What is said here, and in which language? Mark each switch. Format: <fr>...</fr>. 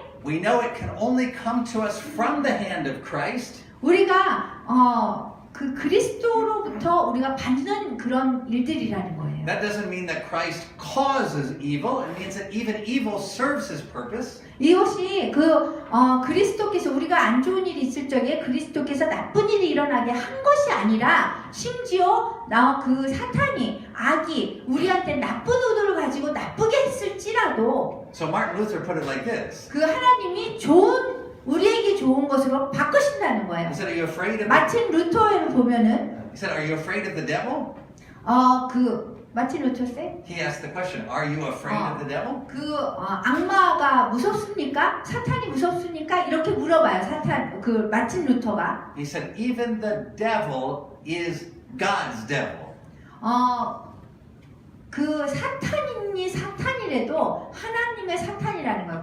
<en>we know it can only come to us from the hand of Christ.</en> <ko>우리가 그 그리스도로부터 우리가 받는 그런 일들이라는 거예요.</ko> <en>That doesn't mean that Christ causes evil. It means that even evil serves his purpose.</en> <ko>이것이 그리스도께서 우리가 안 좋은 일이 있을 적에 그리스도께서 나쁜 일이 일어나게 한 것이 아니라 심지어 그 사탄이 악이 우리한테 나쁜 의도를 가지고 나쁘게 했을지라도</ko> <en>So Martin Luther put it like this.</en> <ko>그 하나님이 우리에게 좋은 것으로 바꾸신다는 거예요.</ko> <en>He said, "Are you afraid of?"</en> <ko>마틴 루터를 보면은</ko> <en>He said, "Are you afraid of the devil?"</en> <ko>마틴 루터 세?</ko> <en>He asked the question, "Are you afraid of the devil?"</en> <ko>악마가 무섭습니까? 사탄이 무섭습니까? 이렇게 물어봐요. 마틴 루터가.</ko> <en>He said, "Even the devil is God's devil."</en> <ko>그 사탄이 사탄이라도 하나님의 사탄이라는 거예요.</ko>